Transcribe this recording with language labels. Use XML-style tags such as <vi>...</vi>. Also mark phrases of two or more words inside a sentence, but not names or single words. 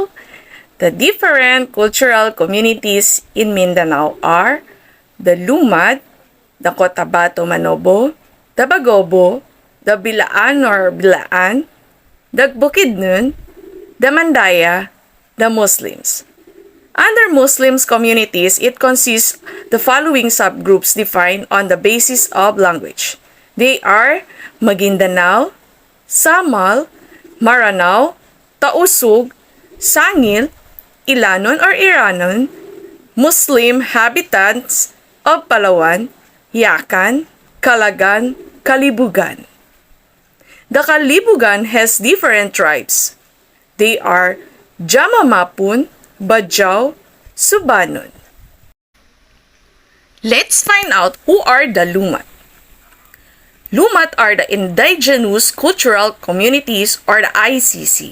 <en>The different cultural communities in Mindanao are the Lumad, the Cotabato Manobo, the Bagobo, the Bilaan or Bilaan, the Bukidnon, the Mandaya, the Muslims. Under Muslims communities, it consists the following subgroups defined on the basis of language. They are Maguindanao, Samal, Maranao, Tausug, Sangil, Ilanon or Iranon, Muslim habitants of Palawan, Yakan, Calagan, Kalibugan. The Kalibugan has different tribes. They are Jamamapun, Bajau, Subanon. Let's find out who are the Lumat. Lumat are the indigenous cultural communities or the ICC.</en>